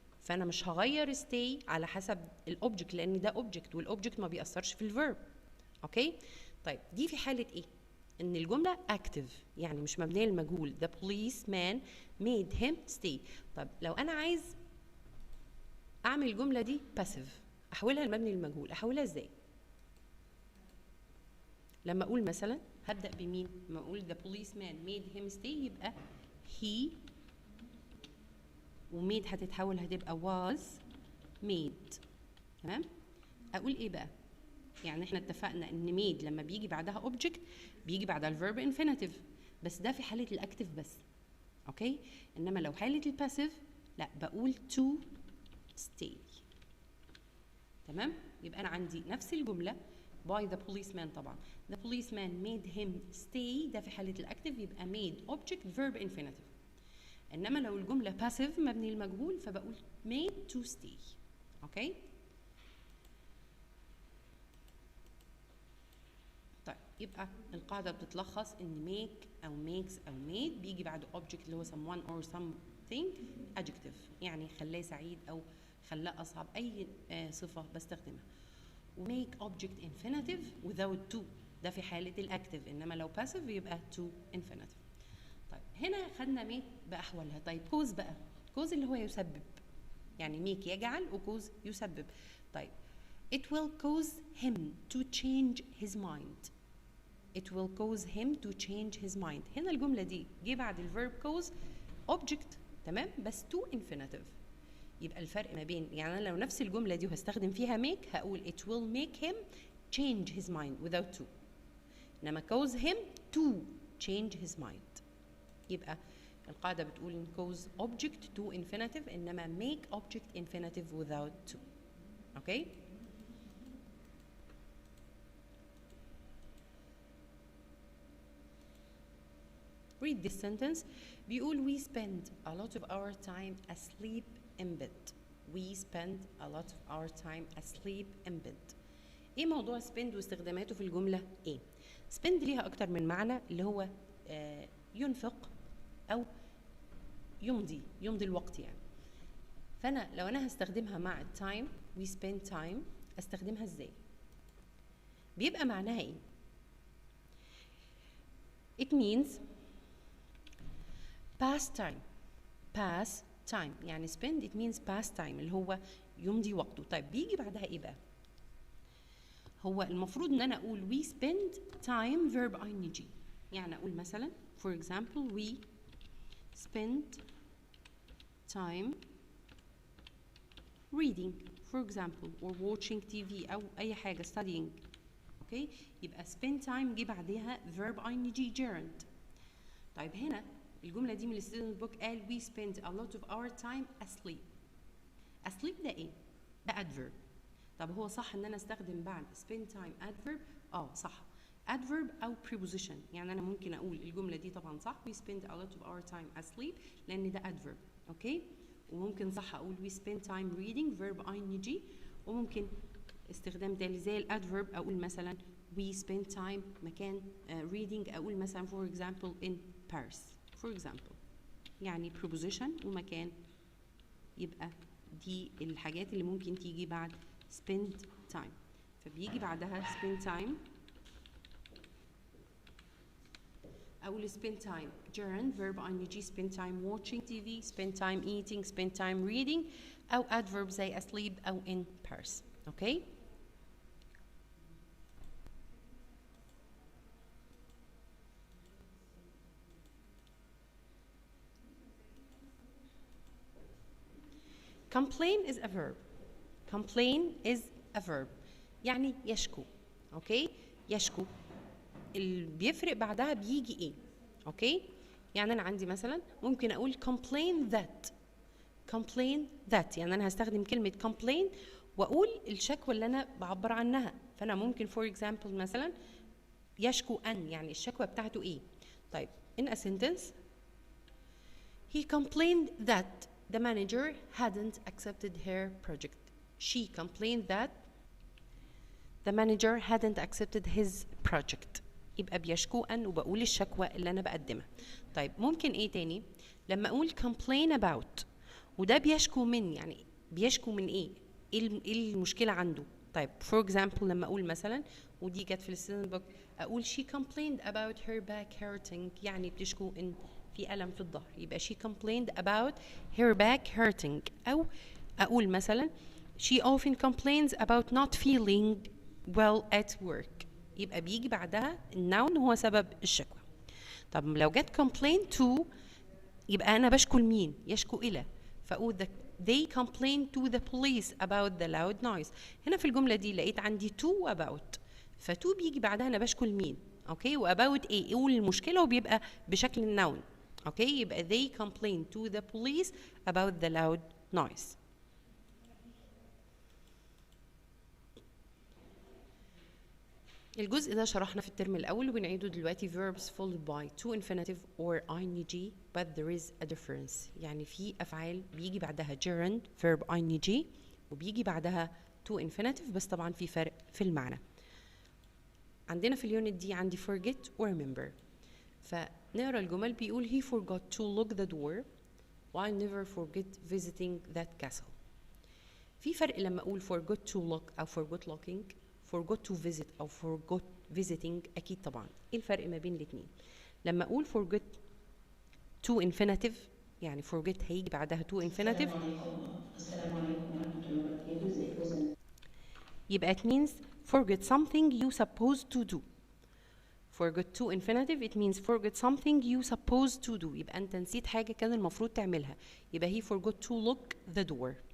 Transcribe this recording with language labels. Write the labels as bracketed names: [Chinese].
[Arabic] فأنا مش هغير stay على حسب الأوبجكت لأن ده أوبجكت والأوبجكت ما بيأثرش في الفيرب. اوكي؟ طيب دي في حالة إيه؟ ان الجمله active يعني مش مبنيه للمجهول. [English] the policeman made him stay. [Arabic] طب لو انا عايز اعمل الجمله دي passive احولها لمبني للمجهول، احولها ازاي؟ لما اقول مثلا هبدا بمين؟ لما اقول [English] the policeman made him stay [Arabic] يبقى he، وميد هتتحول هتبقى was made. تمام؟ اقول ايه بقى؟ يعني احنا اتفقنا ان made لما بيجي بعدها object بيجي بعدها الفيرب infinitive، بس ده في حالة الاكتف بس. اوكي؟ انما لو حالة الباسيف لا، بقول to stay. تمام؟ يبقى انا عندي نفس الجملة by the policeman. طبعا [English] the policeman made him stay [Arabic] ده في حالة الاكتف يبقى made object verb infinitive. انما لو الجملة passive مبني المجهول فبقول made to stay. اوكي؟ يبقى القاعدة بتتلخص إن make أو makes أو made بيجي بعد object اللي هو [English] someone or something adjective، [Arabic] يعني خلاه سعيد أو خلاه أصعب، أي صفة بستخدمها. و [English] make object infinitive without to [Arabic] ده في حالة الأكتف، إنما لو passive يبقى to infinitive. طيب هنا خدنا make بأحوالها. طيب cause بقى، cause اللي هو يسبب، يعني make يجعل وcause يسبب. [English] طيب it will cause him to change his mind. It will cause him to change his mind. [Arabic] هنا الجملة دي جه بعد الفيرب cause object، تمام، بس to infinitive. يبقى الفرق ما بين، يعني أنا لو نفس الجملة دي وهستخدم فيها make هقول [English] it will make him change his mind without to. إنما cause him to change his mind. [Arabic] يبقى القاعدة بتقول إن [English] cause object to infinitive إنما make object infinitive without to. Okay? Read this sentence. بيقول we spend a lot of our time asleep in bed. We spend a lot of our time asleep in bed. [Arabic] ايه موضوع spend واستخداماته في الجملة؟ ايه؟ spend ليها اكتر من معنى، اللي هو ينفق او يمضي الوقت يعني. فانا لو انا هستخدمها مع time [English] we spend time [Arabic] استخدمها ازاي؟ بيبقى معناها ايه؟ [English] it means pass time. pass time يعني spend it means pass time [Arabic] اللي هو يمضي وقته. طيب بيجي بعدها ايه بقى؟ هو المفروض ان انا اقول we spend time verb ing. يعني اقول مثلا [English] for example we spend time reading for example or watching TV او اي حاجه studying. Okay يبقى spend time جه بعدها verb ing gerund. [Arabic] طيب هنا الجمله دي من الستودنت بوك قال [English] we spend a lot of our time asleep. [Arabic] asleep ده ايه؟ ده adverb. طب هو صح ان انا استخدم بعد spend time adverb؟ صح. [English] adverb او preposition. [Arabic] يعني انا ممكن اقول الجمله دي طبعا صح [English] we spend a lot of our time asleep [Arabic] لان ده adverb. [English] okay [Arabic] وممكن صح اقول [English] we spend time reading verb ing. [Arabic] وممكن استخدام تاني زي الادفيرب اقول مثلا we spend time مكان reading اقول مثلا [English] for example in Paris for example. [Arabic] يعني preposition ومكان يبقى دي الحاجات اللي ممكن تيجي بعد spend time. فبيجي بعدها [English] spend time أقول spend time gerund verb ing spend time watching TV spend time eating spend time reading أو adverb زي asleep أو in Paris. okay. complain is a verb. complain is a verb يعني يشكو. [Arabic] اوكي يشكو اللي بيفرق بعدها بيجي ايه. اوكي يعني انا عندي مثلا ممكن اقول complain that. complain that يعني انا هستخدم كلمه complain واقول الشكوى اللي انا بعبر عنها. فانا ممكن for example مثلا يشكو ان يعني الشكوى بتاعته ايه. [English] طيب in a sentence he complained that the manager hadn't accepted her project. She complained that the manager hadn't accepted his project. [Arabic] يبقى بيشكو أن وبقول الشكوى اللي أنا بقدمها. طيب ممكن إيه تاني؟ لما أقول complain about وده بيشكو من يعني بيشكو من إيه؟ إيه المشكلة عنده؟ طيب for example لما أقول مثلا ودي جت في الستودنت بوك أقول [English] she complained about her back hurting [Arabic] يعني بتشكو إن في ألم في الظهر. [English] يبقى she complained about her back hurting. أو أقول مثلا she often complains about not feeling well at work. [Arabic] يبقى بيجي بعدها النون هو سبب الشكوى. طب لو جت complain to يبقى أنا بشكو لمين؟ يشكو إلى. [English] فأقول they complained to the police about the loud noise. [Arabic] هنا في الجملة دي لقيت عندي to about. فتو بيجي بعدها أنا بشكو لمين؟ أوكي وأباوت إيه؟ قول المشكلة وبيبقى بشكل النون. [English] Okay يبقى they complained to the police about the loud noise. [Arabic] الجزء ده شرحنا في الترم الأول وبنعيده دلوقتي [English] verbs followed by to infinitive or ing but there is a difference. [Arabic] يعني في أفعال بيجي بعدها gerund verb ing وبيجي بعدها to infinitive بس طبعا في فرق في المعنى. عندنا في اليونت دي عندي forget و remember. [English] فنقرا الجمل بيقول he forgot to lock the door while never forget visiting that castle. [Arabic] في فرق لما اقول [English] forgot to lock او forgot locking forgot to visit او forgot visiting. [Arabic] اكيد طبعا ايه الفرق ما بين الاثنين؟ لما اقول [English] forget to infinitive [Arabic] يعني forget هيجي بعدها to infinitive السلام عليكم ورحمة الله وبركاته. ازيكم يا سنة؟ [English] يبقى it means forget something you supposed to do. forget to infinitive it means forget something you supposed to do. [Arabic] يبقى انت نسيت حاجة كان المفروض تعملها. [English] يبقى he forgot to lock the door.